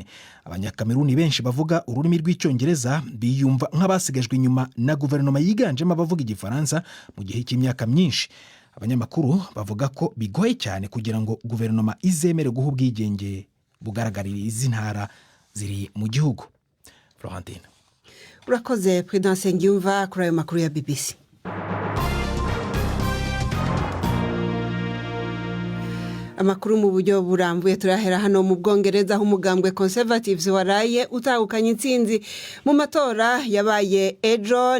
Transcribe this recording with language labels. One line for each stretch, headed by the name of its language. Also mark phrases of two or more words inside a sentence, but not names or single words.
Kinyarwanda: Abanyakameruni benshi bavuga ururimi rw'icyongereza biyumva nk'abasigajwe inyuma na guverinoma yiganjemo abavuga igifaransa mu gihe cy'imyaka myinshi. Abanyamakuru bavuga ko bigoye cyane kugira ngo guverinoma izemere guha ubwigenge bugaragarira izi ntara ziri mu gihugu. Florentine. Urakoze Prudence Ngiyumva kuri ayo makuru ya BBC. Amakuru mu buryo burambuye turahera hano mu Bwongereza aho umugambwe Conservatives waraye utahukanye intsinzi mu matora yabaye ejo.